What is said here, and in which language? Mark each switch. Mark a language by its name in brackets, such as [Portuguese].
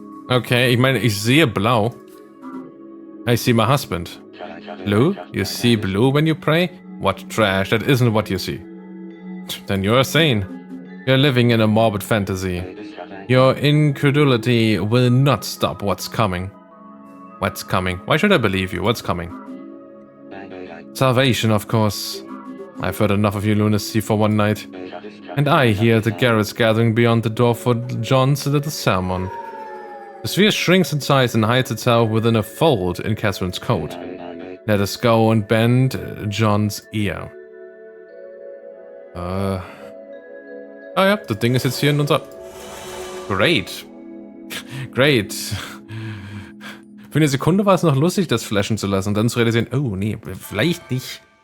[German] Okay, ich meine, ich sehe blau. [English] I see my husband. Blue? You see blue when you pray? What trash, that isn't what you see. Then you're sane. You're living in a morbid fantasy. Your incredulity will not stop what's coming. What's coming? Why should I believe you? What's coming? Salvation, of course. I've heard enough of your lunacy for one night. And I hear the Garretts gathering beyond the door for John's little sermon. The sphere shrinks in size and hides itself within a fold in Catherine's coat. Let us go and bend John's ear. [German] Ah ja, das Ding ist jetzt hier in unser... [English] Great. Great. [German] Für eine Sekunde war es noch lustig, das flashen zu lassen und dann zu realisieren, oh nee, vielleicht nicht.